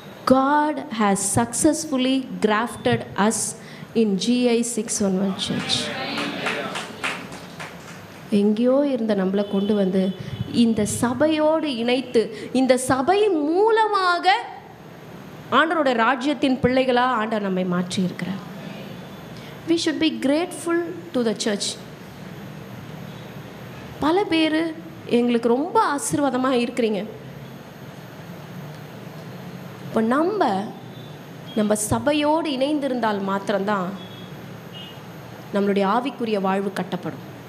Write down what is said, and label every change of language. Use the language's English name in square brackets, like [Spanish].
[English] God has successfully grafted us in GI 611 Church. [Tamil] எங்கேயோ இருந்த நம்மளை கொண்டு வந்து இந்த சபையோடு இணைத்து, இந்த சபை மூலமாக ஆண்டவரோட ராஜ்யத்தின் பிள்ளைகளாக ஆண்டவர் நம்மை மாற்றி இருக்கிறார். [English] We should be grateful to the church. [Tamil] பல பேர் எங்களுக்கு ரொம்ப ஆசீர்வாதமாக இருக்கிறீங்க. இப்போ நம்ம சபையோடு இணைந்திருந்தால் மாத்திரம்தான் நம்மளுடைய ஆவிக்குரிய வாழ்வு கட்டப்படும்.